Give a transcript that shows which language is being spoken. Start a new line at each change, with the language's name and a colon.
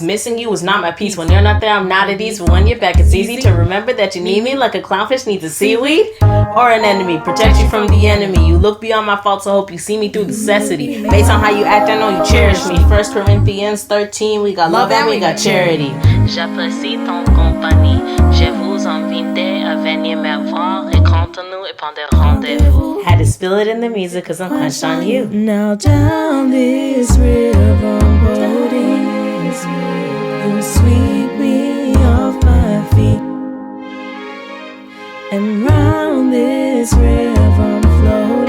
English: Missing you is not my piece. When you're not there, I'm not at ease. But when you're back, it's easy to remember that you need me like a clownfish needs a seaweed or an enemy. Protect you from the enemy. You look beyond my faults, so I hope you see me through necessity. Based on how you act, I know you cherish me. 1 Corinthians 13, we got love and we got charity.
French: J'apprécie ton compagnie. Je vous invite à venir me voir et contre-nous et prendre rendez-vous.
English: Had to spill it in the music cause I'm quenched on you. Now down this river I'm floating. You sweep me off my feet. And round this river I'm floating.